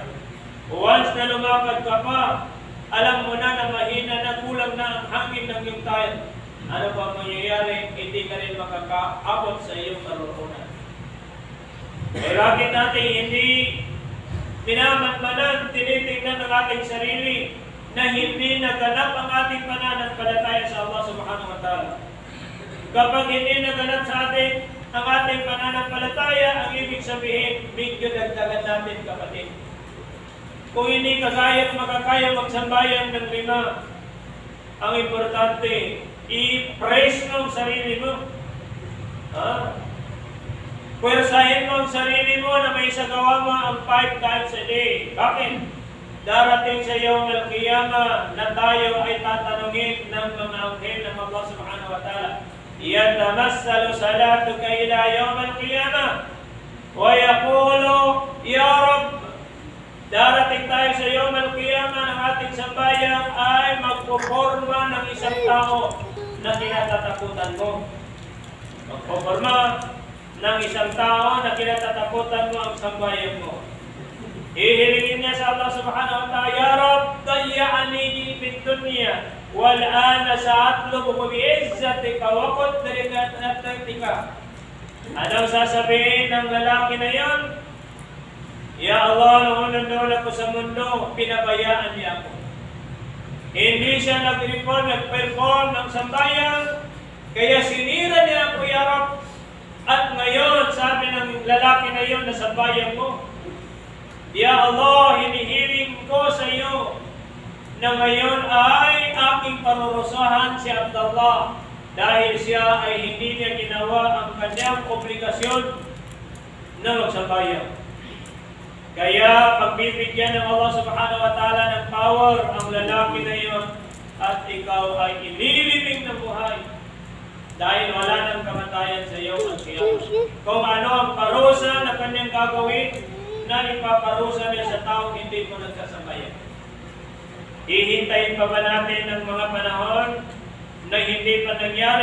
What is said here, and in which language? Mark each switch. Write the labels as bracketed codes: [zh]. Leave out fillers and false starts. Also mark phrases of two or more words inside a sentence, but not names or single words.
[tl] Once na lumakad ka pa, alam mo na na mahina na, kulang na ang hangin ng iyong tire. Ano ba mangyayari? Hindi ka rin makakaabot sa iyong karoroonan. Eh bakit natin hindi minamatmanan, tinitingnan ng ating sarili na hindi naganap ang ating pananampalataya sa Allah [ar] سبحانه وتعالى? [tl] Kapag hindi naganap sa atin ang ating pananampalataya, ang ibig sabihin, medyo dagdagan natin kapatid. Kung hindi ka makakaya magsambayan ng 5, ang importante, i-praise mo ang sarili mo. Pwersahin mo ang sarili mo na may sagawa mo ang 5 [en] times a day. [tl] Bakit? Darating sa iyong al-qiyamah na tayo ay tatanungin ng mga anghel ng Allah [ar] سبحانه وتعالى. يتمثل صلاتك إلى يوم القيامة ويقول يا رب. [tl] Darating tayo sa [ar] يوم القيامة [tl] ng ating sambayan ay magpuporma ng isang tao na kinatatakutan mo. Magpuporma ng isang tao na kinatatakutan mo ang sambayan mo. Ihilingin niya sa Allah [ar] سبحانه وتعالى يا رب ضيعني في الدنيا والآن سأطلب بعزتك وقدرتك. [tl] Anong sasabihin ng lalaki na yon? [ar] يا الله, [tl] nung unang ako sa mundo, pinabayaan niya ako. Hindi siya nag-perform ng sambayan, kaya sinira niya ako, [ar] يا رب. [tl] At ngayon, sabi ng lalaki na yon na sambayan mo, [ar] يا الله, [tl] hinihiling ko sa iyo na ngayon ay aking parurusahan si Abdullah dahil siya ay hindi niya ginawa ang kanyang obligasyon na magsambayan. Kaya pagbibigyan ng Allah [ar] سبحانه وتعالى [tl] ng power ang lalaki na iyon at ikaw ay ililibing ng buhay dahil wala nang kamatayan sa iyo ang kiyama. Kung ano ang parusa na kanyang gagawin na ipaparusa niya sa taong hindi mo nagsasambayan. Hihintayin pa ba natin ng mga panahon na hindi pa nangyari?